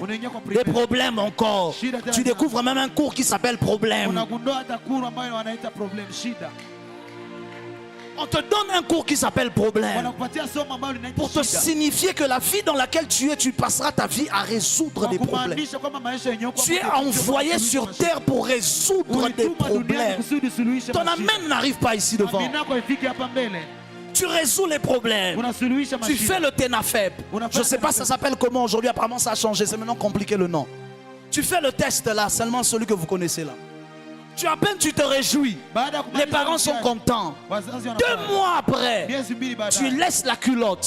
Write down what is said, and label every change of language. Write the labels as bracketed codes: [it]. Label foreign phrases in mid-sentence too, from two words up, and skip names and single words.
[sw] unaingia kwa [fr] Des primaire. problèmes encore. Tu découvres même un cours qui s'appelle problème. [sw] Unagundua hata kuru ambayo wanaita problem shida. [fr] On te donne un cours qui s'appelle problème. [sw] Wanakupatia somo ambalo linaitwa [fr] Pour te [sw] shida. [fr] signifier que la vie dans laquelle tu es, tu passeras ta vie à résoudre des problèmes. [sw] Kumaanisha kwamba maisha yenyewe kwa [fr] Tu es envoyé sur terre pour résoudre des problèmes. Ton amen n'arrive pas ici devant. [sw] Amina yako ifike hapa mbele. [fr] Tu résous les problèmes. [sw] Unasuluhisha [fr] Tu [sw] mashida. [fr] fais le TENAFEP. Je ne sais pas ça s'appelle comment aujourd'hui. Apparemment ça a changé. C'est maintenant compliqué le nom. Tu fais le test là, seulement celui que vous connaissez là. Tu à peine tu te réjouis. Les parents sont contents. 2 mois après, tu laisses la culotte.